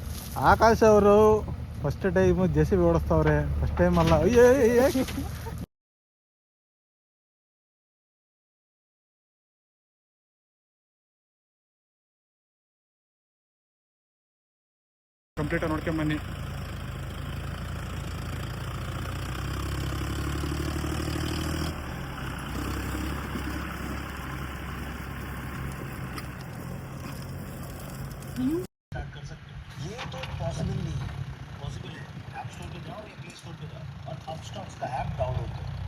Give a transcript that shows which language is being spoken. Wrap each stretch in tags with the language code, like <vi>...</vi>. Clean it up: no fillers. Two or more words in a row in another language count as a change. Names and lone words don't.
<kn>ಆಕಾಶ್ ಅವರು</kn> <en>first time</en> <kn>ಜೆ ಸಿ ಬಿ ಓಡಿಸ್ತವ್ರೆ,</kn> <en>first time</en> <kn>ಅಲ್ಲ. ಅಯ್ಯೇ ಕಂಪ್ಲೀಟಾಗಿ ನೋಡ್ಕೊಂಬನ್ನಿ.</kn> <hi>कर सकते हो। ये तो पॉसिबल नहीं है, पॉसिबल है। ऐप स्टोर पे जाओ या प्ले स्टोर पे जाओ और अपस्टॉक्स का ऐप डाउनलोड करो।</hi>